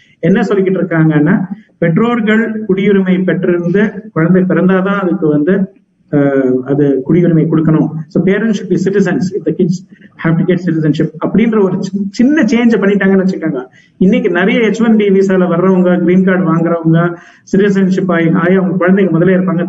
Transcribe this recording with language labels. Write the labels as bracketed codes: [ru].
[ta] என்ன சொல்லிக்கிட்டு இருக்காங்கன்னா, பெற்றோர்கள் குடியுரிமை பெற்றிருந்து குழந்தை பிறந்தாதான் அதுக்கு அது குடியுரிமை கொடுக்கணும். [en] So parents should be citizens if the kids have to get citizenship. [ta] அப்படின்ற ஒரு சின்ன சேஞ்ச் பண்ணிட்டாங்கன்னு வச்சுக்கோங்க. இன்னைக்கு நிறைய H1B விசால வர்றவங்க, கிரீன் கார்டு வாங்குறவங்க, சிட்டிசன்ஷிப் ஆகி அவங்க குழந்தைங்க முதல்ல இருப்பாங்க.